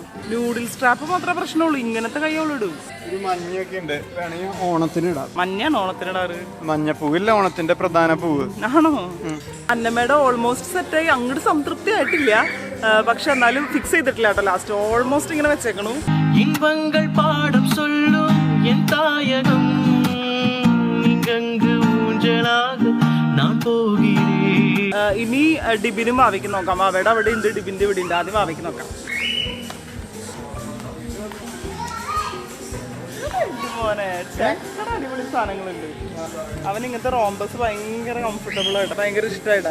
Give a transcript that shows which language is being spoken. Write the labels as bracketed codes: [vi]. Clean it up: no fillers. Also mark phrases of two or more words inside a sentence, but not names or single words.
[ml] നൂഡിൽസ് ട്രാപ്പ് മാത്രമേ പ്രശ്നമുള്ളൂ. ഇങ്ങനത്തെ കൈയോളിടും. ഒരു മഞ്ഞൊക്കെ ഉണ്ട്, വേണമെങ്കിൽ ഓണത്തിന് ഇടാം. മഞ്ഞാണ് ഓണത്തിനിടാറ്. മഞ്ഞപ്പൂവില്ല ഓണത്തിന്റെ പ്രധാന പൂവ്. ആണോ? അന്നമ്മയുടെ ഓൾമോസ്റ്റ് സെറ്റായി. അങ്ങോട്ട് സംതൃപ്തി ആയിട്ടില്ല, പക്ഷെ എന്നാലും ഫിക്സ് ചെയ്തിട്ടില്ല കേട്ടോ. ലാസ്റ്റ് ഓൾമോസ്റ്റ് ഇങ്ങനെ വെച്ചേക്കണു. [ta] இன்பங்கள் பாடம் சொல்லும் என் தாயகம் இங்கங்கு ஊஞ்சலாக நான் போகிறேன். [ml] ഇനി ഡിബിനും വാവയ്ക്ക് നോക്കാം. വാവയുടെ അവിടെ ഉണ്ട്, ഡിബിന്റെ ഇവിടെ ഉണ്ട്. ആദ്യം വാവയ്ക്ക് നോക്കാം. മോനെ ചെക്കട അടിപൊളി സാധനങ്ങളുണ്ട്. അവൻ ഇങ്ങനത്തെ റോംബസ് ഭയങ്കര കംഫർട്ടബിൾ ആയിട്ട് ഭയങ്കര ഇഷ്ടമായിട്ടെ.